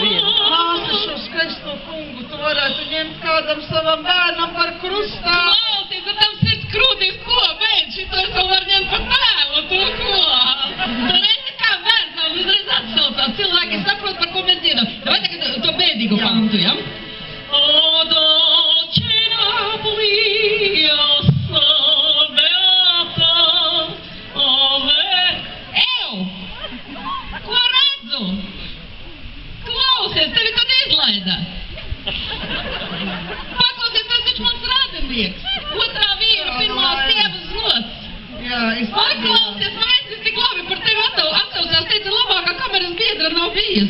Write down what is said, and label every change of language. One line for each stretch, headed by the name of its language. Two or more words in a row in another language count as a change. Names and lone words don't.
Latvian: Māsa, šo skaisto kungu tu varētu ņemt kādam savam bērnam par krustā. Klausies, ar tam sirds krūtīs, ko, beidz, šito es vēl var ņemt par tēlu, tu ko? Tu redzi, kā bērns vēl uzreiz atsaucās, cilvēki saprot, par ko mēs dziedam. Vai tagad to bēdīgu pantu, ja?
Italian: O dolce Napoli, o beata, Ew!
Latvian: Ko redzu? Klausies, tevi kad izlaida? Paklausies, tas taču mans radinieks. Otrā vīra, pirmā sievas znots. Jā, Paklausies, man veicis tik labi par tevi atsaucās, teica, labākā kameras biedra nav bijis.